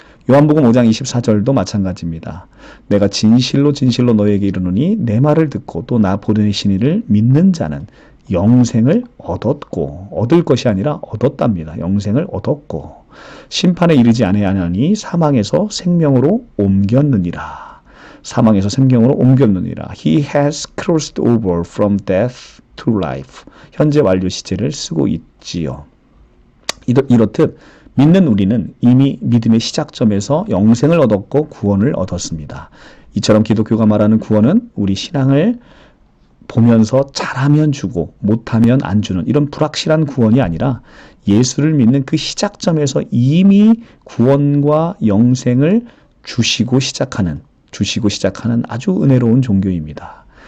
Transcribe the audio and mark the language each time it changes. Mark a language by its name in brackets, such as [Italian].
[Korean] 요한복음 5장 24절도 마찬가지입니다. 내가 진실로 너희에게 이르노니 내 말을 듣고 또 나 보내신 이를 믿는 자는 영생을 얻었고 얻을 것이 아니라 얻었답니다. 영생을 얻었고 심판에 이르지 아니하니 사망에서 생명으로 옮겼느니라. 사망에서 생명으로 옮겼느니라. [English] He has crossed over from death to life. [Korean] 현재 완료 시제를 쓰고 있지요. 이렇듯 믿는 우리는 이미 믿음의 시작점에서 영생을 얻었고 구원을 얻었습니다. 이처럼 기독교가 말하는 구원은 우리 신앙을 보면서 잘하면 주고 못하면 안 주는 이런 불확실한 구원이 아니라 예수를 믿는 그 시작점에서 이미 구원과 영생을 주시고 시작하는 아주 은혜로운 종교입니다.